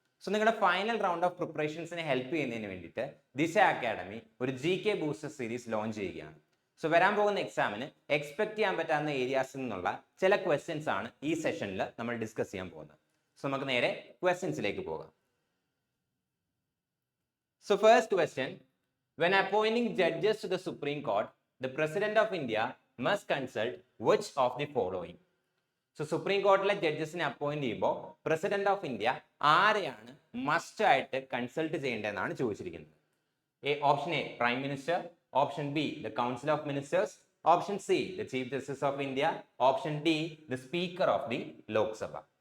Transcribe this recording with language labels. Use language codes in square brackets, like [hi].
[ml] So നിങ്ങളുടെ final round of പ്രിപ്പറേഷൻസിനെ help ചെയ്യുന്നതിന് വേണ്ടിയിട്ട് ദിശ അക്കാഡമി ഒരു GK ബൂസ്റ്റർ സീരീസ് ലോഞ്ച് ചെയ്യുകയാണ്. സോ വരാൻ പോകുന്ന എക്സാമിന് എക്സ്പെക്ട് ചെയ്യാൻ പറ്റാവുന്ന ഏരിയാസിൽ നിന്നുള്ള ചില ക്വസ്റ്റ്യൻസ് ആണ് ഈ സെഷനിൽ നമ്മൾ ഡിസ്കസ് ചെയ്യാൻ പോകുന്നത്. സോ നമുക്ക് നേരെ ക്വസ്റ്റ്യൻസിലേക്ക് പോകാം. [en] So first question, when appointing judges to the Supreme Court, the President of India must consult which of the following? [ml] So supreme കോർട്ടിലെ ജഡ്ജസിനെ appoint ചെയ്യുമ്പോൾ പ്രസിഡന്റ് ഓഫ് ഇന്ത്യ ആരെയാണ് മസ്റ്റ് ആയിട്ട് കൺസൾട്ട് ചെയ്യേണ്ടതെന്നാണ് ചോദിച്ചിരിക്കുന്നത്. [en] Option A prime minister, option B the council of ministers, option C the chief justice of India, option D the speaker of the Lok Sabha.